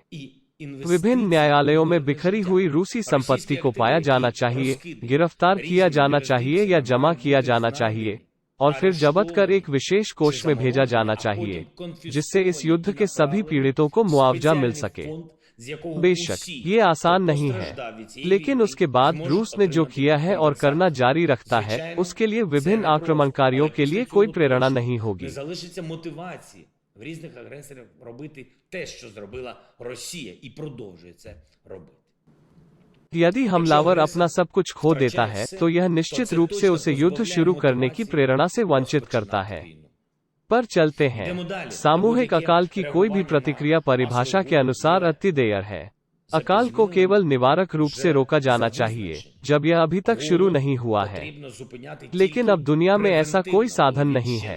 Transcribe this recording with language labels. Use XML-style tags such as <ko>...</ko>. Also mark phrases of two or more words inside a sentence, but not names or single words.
<hi>विभिन्न न्यायालयों में बिखरी हुई रूसी संपत्ति को पाया जाना चाहिए, गिरफ्तार किया जाना चाहिए या जमा किया जाना चाहिए, और फिर जब्त कर एक विशेष कोष में भेजा जाना चाहिए, जिससे इस युद्ध के सभी पीड़ितों को मुआवजा मिल सके। बेशक ये आसान नहीं है, लेकिन उसके बाद रूस ने जो किया है और करना जारी रखता है, उसके लिए विभिन्न आक्रमणकारियों के लिए कोई प्रेरणा नहीं होगी।</hi> <uk>в різних агресорів робити те, що зробила Росія, і продовжує це робити.</uk> <hi>यदि हमलावर अपना सब कुछ खो देता है तो यह निश्चित रूप से उसे युद्ध शुरू करने की प्रेरणा से वंचित करता है। पर चलते हैं। सामूहिक अकाल की कोई भी प्रतिक्रिया परिभाषा के अनुसार अतिदेय है। अकाल को केवल निवारक रूप से रोका जाना चाहिए जब यह अभी तक शुरू नहीं हुआ है, लेकिन अब दुनिया में ऐसा कोई साधन नहीं है।</hi>